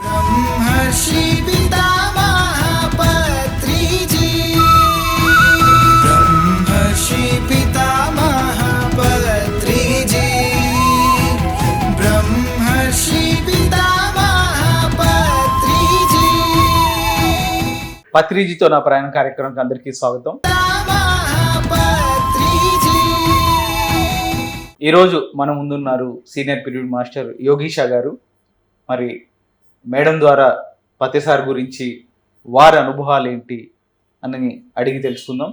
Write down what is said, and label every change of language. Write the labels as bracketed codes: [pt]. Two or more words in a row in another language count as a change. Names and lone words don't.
[te] ब्रह्मर्षि पितामह पत्रिजी ब्रह्मर्षि पितामह पत्रिजी ब्रह्मर्षि पितामह पत्रिजी పత్రిజీతో నా ప్రయాణ కార్యక్రమానికి అందరికీ స్వాగతం. ఈరోజు మన ముందున్నారు [en] senior period master [te] యోగీషా గారు. మరి మేడం ద్వారా పతిసార్ గురించి వారి అనుభవాలు ఏంటి అని అడిగి తెలుసుకుందాం.